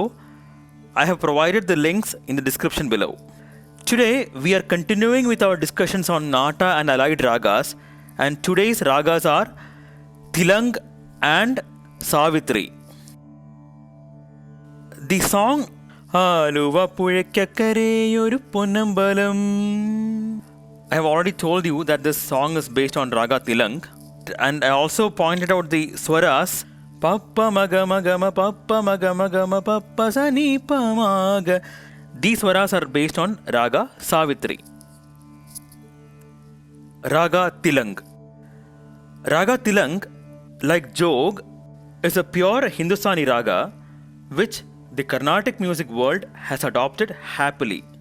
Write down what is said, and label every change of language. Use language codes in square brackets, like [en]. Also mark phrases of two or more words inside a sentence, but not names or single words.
[en] I have provided the links in the description below. Today, we are continuing with our discussions on Naatta and allied ragas, and today's ragas are Thilang and Savithri. The song Aluvappuzhakkakkare oru ponnambalam. I have already told you that this song is based on Raga Tilang, and I also pointed out the swaras Pappa Maga Magama Pappa Maga Magama Pappa Sani Pamaga. These swaras are based on Raga Savitri. Raga Tilang. Raga Tilang, like Jog, is a pure Hindustani raga which the Carnatic music world has adopted happily.